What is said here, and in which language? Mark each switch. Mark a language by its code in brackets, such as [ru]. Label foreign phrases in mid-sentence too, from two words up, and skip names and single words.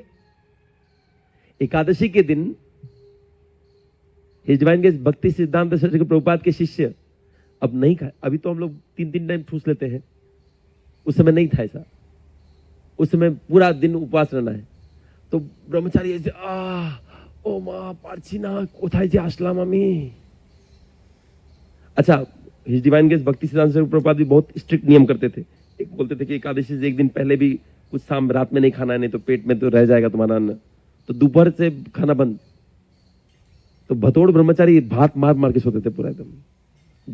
[hi] एकादशी के दिन [en] His Divine Grace [hi] भक्ति सिद्धांत श्री प्रभुपाद के शिष्य अब नहीं खाए। अभी तो हम लोग 3-3 टाइम ठूस लेते हैं, उस समय नहीं था ऐसा। उस समय पूरा दिन उपवास रहना है। तो ब्रह्मचारी ऐसे [bn] ও মা পারছিনা কোথায় যে আসলাম আমি। [hi] अच्छा, [en] His Divine Grace [hi] भक्ति सिद्धांत श्री प्रभुपाद भी बहुत स्ट्रिक्ट नियम करते थे। एक बोलते थे कि एकादशी से एक दिन पहले भी कुछ शाम रात में नहीं खाना है, नहीं तो पेट में तो रह जाएगा तुम्हारा अन्न। तो दोपहर से खाना बंद। तो भतोड़ ब्रह्मचारी भात मार मार के सोते थे पूरा एकदम।